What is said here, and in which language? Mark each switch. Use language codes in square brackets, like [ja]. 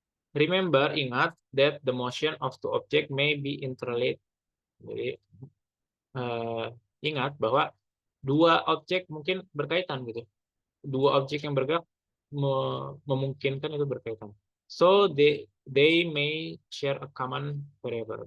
[en] Remember, [id] ingat [en] that the motion of two object may be interrelated. [id] Jadi ingat bahwa dua objek mungkin berkaitan gitu. Dua objek yang bergerak memungkinkan itu berkaitan. [en] So they may share a common variable.